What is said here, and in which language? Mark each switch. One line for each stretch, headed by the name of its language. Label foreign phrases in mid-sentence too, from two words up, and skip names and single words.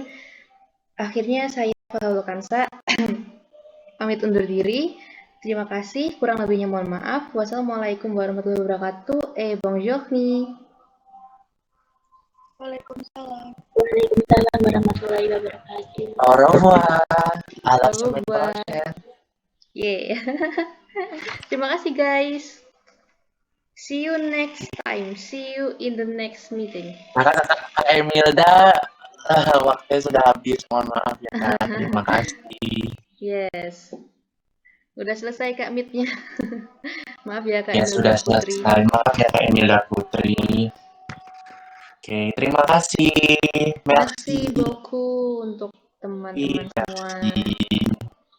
Indonesian: Akhirnya saya Fathul Kansa pamit undur diri. Terima kasih, kurang lebihnya mohon maaf.
Arabic: والسلام عليكم ورحمة الله وبركاته.
Indonesian: Bonjour nih. Waalaikumsalam.
Arabic: وعليكم السلام ورحمة الله وبركاته.
French: Au revoir. À la Au semaine revoir. prochaine.
Indonesian: Yeah. Terima kasih guys.
English: See you next time. See you in the next meeting.
Indonesian: Maka Kak Emilda, waktunya sudah habis. Mohon maaf ya Kak. Terima kasih. Yes. Udah selesai Kak meet-nya. Maaf ya Kak Ya sudah Emilda Putri. selesai. Maaf ya Kak Emilda Putri. Oke, terima kasih.
French: Merci beaucoup
Indonesian: untuk teman-teman semua. Merci.